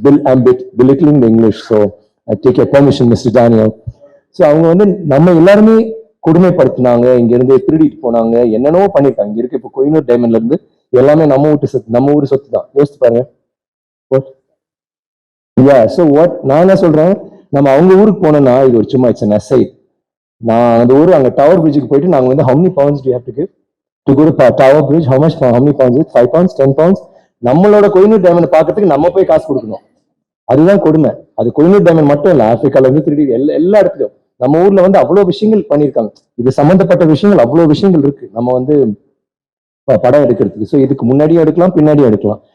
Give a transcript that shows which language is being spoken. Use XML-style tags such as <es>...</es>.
<en>I'm belittling the English, so I take your permission, Mr. Daniel.</en> <ta>So அவங்க வந்து நம்ம எல்லாருமே கொடுமைப்படுத்தினாங்க, இங்க இருந்து திருடிட்டு போனாங்க, என்னென்னவோ பண்ணிருக்காங்க. இங்க இருக்கு இப்போ கோயினூர் டைமண்ட்ல இருந்து எல்லாமே நம்ம வீட்டு சொத்து, நம்ம ஊர் சொத்து தான். யோசிச்சு பாருங்க. ஸோ வாட் நான் என்ன சொல்றேன், நம்ம அவங்க ஊருக்கு போனோம்னா இது ஒரு சும்மா இட்ஸ் நெசை. நான் அந்த ஊர் அங்க டவர் பிரிட்ஜுக்கு போயிட்டு நாங்க வந்து</ta> <en>how many pounds do you have to give to go to Tower Bridge? How many pounds is it? 5 pounds, 10 pounds.</en> <ta>நம்மளோட கோயினூர் டைமண்ட் பார்க்கறதுக்கு நம்ம போய் காசு கொடுக்கணும். அதுதான் கொடுமை. அது கோயினூர் டைமண்ட் மட்டும் இல்ல, ஆப்பிரிக்கால இருந்து திருடி எல்லா இடத்துலயும் நம்ம ஊர்ல வந்து அவ்வளவு விஷயங்கள் பண்ணிருக்காங்க. இது சம்பந்தப்பட்ட விஷயங்கள் அவ்வளவு விஷயங்கள் இருக்கு நம்ம வந்து படம் எடுக்கிறதுக்கு. ஸோ இதுக்கு முன்னாடியும் எடுக்கலாம், பின்னாடியும் எடுக்கலாம்.</ta>